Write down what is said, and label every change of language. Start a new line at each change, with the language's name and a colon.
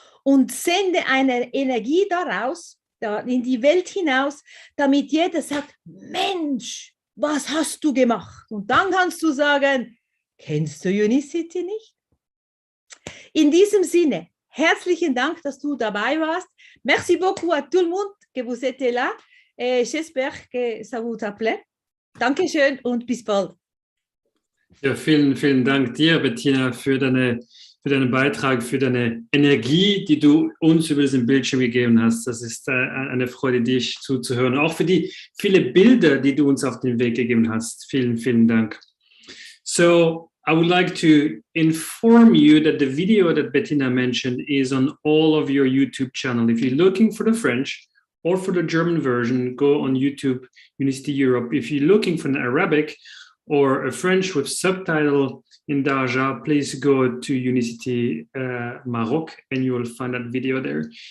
German: Und sende eine Energie daraus, in die Welt hinaus, damit jeder sagt, Mensch, was hast du gemacht? Und dann kannst du sagen, kennst du Unicity nicht? In diesem Sinne, herzlichen Dank, dass du dabei warst.
French: Merci beaucoup à tout le monde que vous étiez là. J'espère que ça vous a plu.
German: Dankeschön und bis bald. Ja, vielen Dank dir, Bettina, für deinen Beitrag, für deine Energie, die du uns über diesen Bildschirm gegeben hast. Das ist eine Freude, dich zuzuhören. Auch für die viele Bilder, die du uns auf den Weg gegeben hast. Vielen Dank. So,
English: I would like to inform you that the video that Bettina mentioned is on all of your YouTube channel. If you're looking for the French or for the German version, go on YouTube, Unicity Europe. If you're looking for an Arabic or a French with subtitle in Darja, please go to Unicity Maroc and you will find that video there.